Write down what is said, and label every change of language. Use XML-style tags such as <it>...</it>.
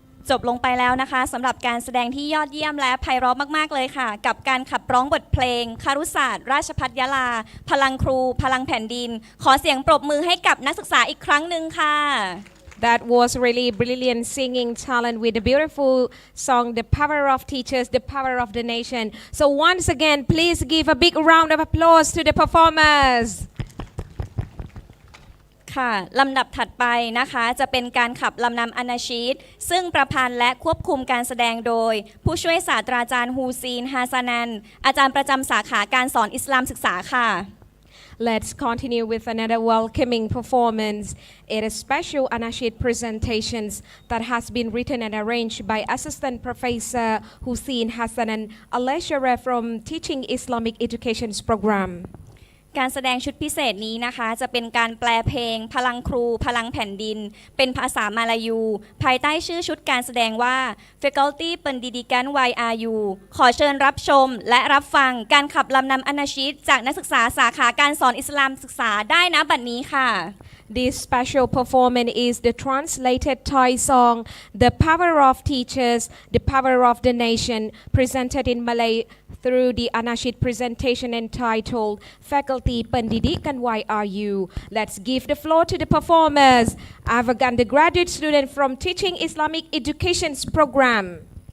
<th>จบลงไปแล้วนะคะสำหรับการแสดงที่ยอดเยี่ยมและไพเราะมากๆเลยค่ะกับการขับร้องบทเพลงคารุศาสตร์ราชภัฏยะลาพลังครูพลังแผ่นดินขอเสียงปรบมือให้กับนักศึกษาอีกครั้งหนึ่งค่ะ</th> <en>That was really brilliant singing talent with a beautiful song, The Power of Teachers, The Power of the Nation. So once again, please give a big round of applause to the performers.</en> <th>ค่ะลำดับถัดไปนะคะจะเป็นการขับลำนำอานาชีดซึ่งประพันธ์และควบคุมการแสดงโดยผู้ช่วยศาสตราจารย์ฮูซีนฮาซานันอาจารย์ประจำสาขาการสอนอิสลามศึกษาค่ะ</th> <en>Let's continue with another welcoming performance. It is special Anashid presentations that has been written and arranged by Assistant Professor Hussein Hassanan, a lecturer from Teaching Islamic Education's program.</en> <th>การแสดงชุดพิเศษนี้นะคะจะเป็นการแปลเพลงพลังครูพลังแผ่นดินเป็นภาษามาลายูภายใต้ชื่อชุดการแสดงว่า Faculty Pendidikan YRU ขอเชิญรับชมและรับฟังการขับลำนำอานาชีดจากนักศึกษาสาขาการสอนอิสลามศึกษาได้ณบัดนี้ค่ะ</th> <en>This special performance is the translated Thai song, The Power of Teachers, The Power of the Nation, presented in Malay through the Anashid presentation entitled Faculty Pendidikan YRU. Let's give the floor to the performers. I've a undergraduate student from Teaching Islamic Education's program.</en>